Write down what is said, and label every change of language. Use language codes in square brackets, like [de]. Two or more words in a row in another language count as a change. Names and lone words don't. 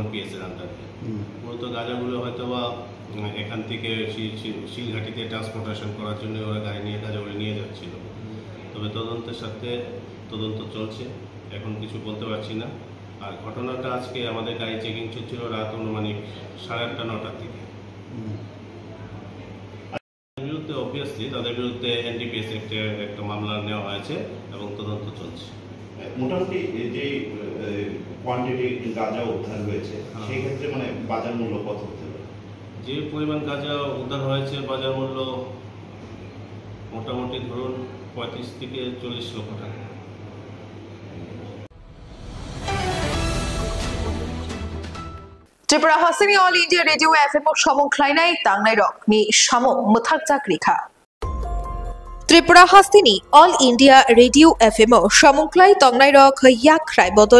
[bn] পিএসের আন্ডারে মূলত গাঁজাগুলো হয়তো বা এখান থেকে শিলঘাটিতে ট্রান্সপোর্টেশন করার জন্য ওরা গাড়ি নিয়ে গাঁজাগুলো নিয়ে যাচ্ছিল তবে তদন্তের সাথে তদন্ত চলছে এখন কিছু বলতে পারছি না আর ঘটনাটা আজকে আমাদের গাড়ি চেকিং চলছিল রাত অনুমানিক 8:30 9টার দিকে বিরুদ্ধে অবভিয়াসলি তাদের বিরুদ্ধে এনডিপিএস একটা মামলা নেওয়া হয়েছে এবং তদন্ত চলছে মোটামুটি যে কোয়ান্টিটি গাঁজা উদ্ধার হয়েছে সেই ক্ষেত্রে মানে বাজার মূল্য কত হতে পারে যে পরিমাণ গাঁজা উদ্ধার হয়েছে বাজার মূল্য মোটামুটি ধরুন 35 থেকে 40 লক্ষ টাকা [trp] Tripura Hasini All India Radio FM Shamong Klainai Tangnai Rock ni Shamong Muthak Jakrikha Tripura Hasini All India Radio FM Shamongklai Tongnai Rock Yak Krai Bodol